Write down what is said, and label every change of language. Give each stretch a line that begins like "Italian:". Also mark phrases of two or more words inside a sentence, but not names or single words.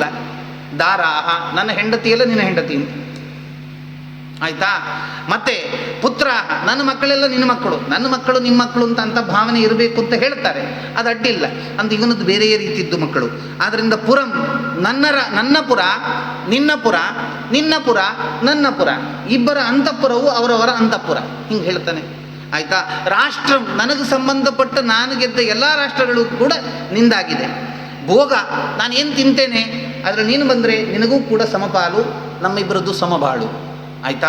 Kannada: ದಾರಾಹ, ನನ್ನ ಹೆಂಡತಿಯಲ್ಲ ನಿನ್ನ ಹೆಂಡತಿ ಅಂತ, ಆಯ್ತಾ? ಮತ್ತೆ ಪುತ್ರ, ನನ್ನ ಮಕ್ಕಳೆಲ್ಲ ನಿನ್ನ ಮಕ್ಕಳು, ನನ್ನ ಮಕ್ಕಳು ನಿಮ್ಮ ಮಕ್ಕಳು ಅಂತ ಭಾವನೆ ಇರಬೇಕು ಅಂತ ಹೇಳ್ತಾರೆ, ಅದು ಅಡ್ಡಿಲ್ಲ. ಅಂತ ಇವನದ್ದು ಬೇರೆಯೇ ರೀತಿದ್ದು ಮಕ್ಕಳು. ಆದ್ದರಿಂದ ಪುರಂ, ನನ್ನ ಪುರ, ನಿನ್ನ ಪುರ, ನಿನ್ನ ಪುರ, ನನ್ನ ಪುರ, ಇಬ್ಬರ ಅಂತಃಪುರವು ಅವರವರ ಅಂತಃಪುರ, ಹಿಂಗೆ ಹೇಳ್ತಾನೆ. ಆಯ್ತಾ? ರಾಷ್ಟ್ರಂ, ನನಗೆ ಸಂಬಂಧಪಟ್ಟ ನಾನು ಗೆದ್ದ ಎಲ್ಲ ರಾಷ್ಟ್ರಗಳು ಕೂಡ ನಿಂದಾಗಿದೆ. ಭೋಗ, ನಾನೇನು ತಿಂತೇನೆ ಆದರೆ ನೀನು ಬಂದರೆ ನಿನಗೂ ಕೂಡ ಸಮಪಾಲು, ನಮ್ಮಿಬ್ಬರದ್ದು ಸಮಬಾಳು. ಆಯಿತಾ?